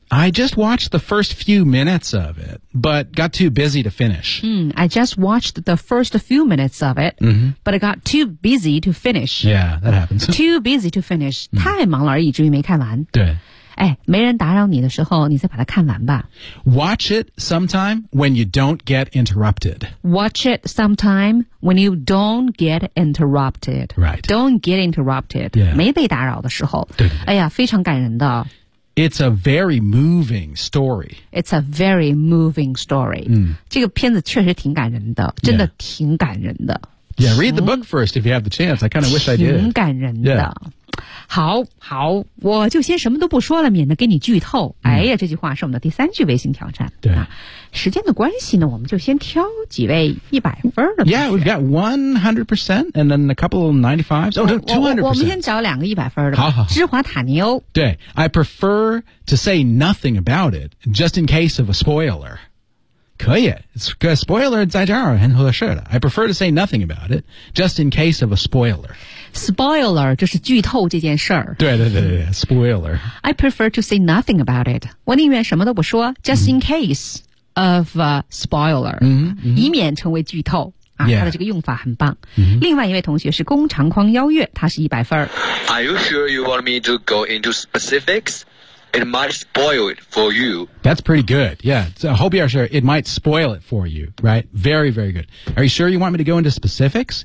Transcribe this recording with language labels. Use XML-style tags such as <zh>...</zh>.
<en>I just watched the first few minutes of it, but got too busy to finish. I just watched the first few minutes of it, but I got too busy to finish. Yeah, that happens. Too busy to finish.</en> <zh>太忙了而已，至于没看完。对。哎，没人打扰你的时候，你再把它看完吧。</zh> <en>Watch it sometime when you don't get interrupted. Watch it sometime when you don't get interrupted. Right. Don't get interrupted. Yeah.</en> <zh>没被打扰的时候。对。哎呀，非常感人的。</zh> <en>It's a very moving story. It's a very moving story.</en> <zh>这个片子确实挺感人的，真的挺感人的。</zh> <en>Yeah, read the book first if you have the chance. I kind of wish I did.</en> <zh>挺感人的。</zh> <en>Yeah.</en> <zh>好好，我就先什么都不说了，免得给你剧透。哎呀，这句话是我们的第三句微信挑战。对啊，时间的关系呢，我们就先挑几位100分的。</zh> <en>Yeah, we've got 100% and then a couple 95s. Oh, no, 200%.</en> <zh>我们先找两个100分的。好好，芝华塔尼欧。对</zh> <en>，I prefer to say nothing about it just in case of a spoiler.</en> <zh>可以</zh> <en>，it's a spoiler</en> <zh>在这儿很合适的。</zh> <en>I prefer to say nothing about it just in case of a spoiler.</en> <zh>Spoiler 就是剧透这件事儿。对 ，spoiler。</zh> <en>I prefer to say nothing about it。</en> <zh>我宁愿什么都不说</zh> <en>，just in case of a spoiler，</en> <zh>以免成为剧透啊。</zh> <en>Yeah.</en> <zh>它的这个用法很棒。另外一位同学是工长匡邀月，他是100分。</zh> <en>Are you sure you want me to go into specifics? It might spoil it for you. That's pretty good. Yeah, I hope you are sure. It might spoil it for you, right? Very, very good. Are you sure you want me to go into specifics?</en>